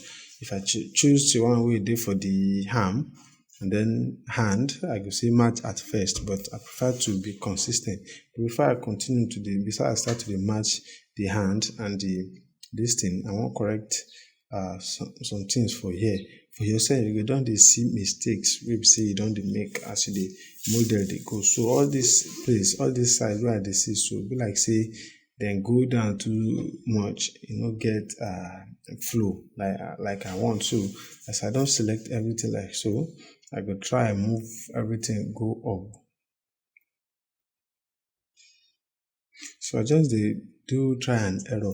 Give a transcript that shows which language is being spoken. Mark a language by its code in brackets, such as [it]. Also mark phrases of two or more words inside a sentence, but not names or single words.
[pcm] If I choose the one wey dey for the arm and then hand, I go say match at first, but I prefer to be consistent. Before I continue before I start to match the hand and this thing, I want correct some things for here. For yourself, you go don dey see mistakes wey be say you don dey make as you dey model dey go. So all this place, all this side where I dey see, so be like say then go down too much, get flow like I want. So as I don't select everything like so, I go try and move everything go up. So I just do try and error.